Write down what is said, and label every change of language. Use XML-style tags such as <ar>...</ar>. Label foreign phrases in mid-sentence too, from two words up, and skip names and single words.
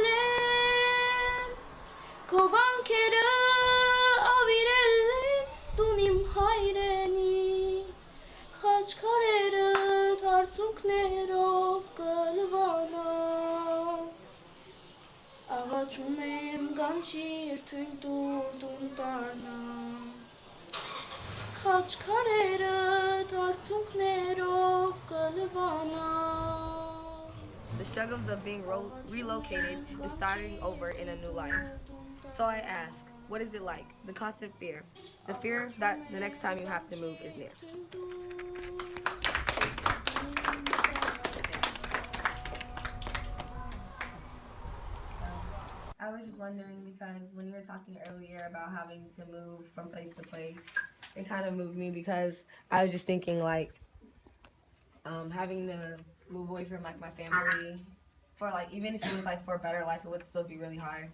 <hy>եմ, Քո վանքերը ավիրել են տուն իմ հայրենի, Խաչքարերը արցունքներով կլվանամ, Աղաչում եմ գանչիր թույն տուր տուն տառնամ, Խաչքարերը արցունքներով կլվանամ։</hy> <en>The struggles of being relocated and starting over in a new life. So I ask, what is it like? The constant fear. The fear that the next time you have to move is near. I was just wondering because when you were talking earlier about having to move from place to place, it kind of moved me because I was just thinking like having to move away from like my family for like even if it was like for a better life, it would still be really hard.</en>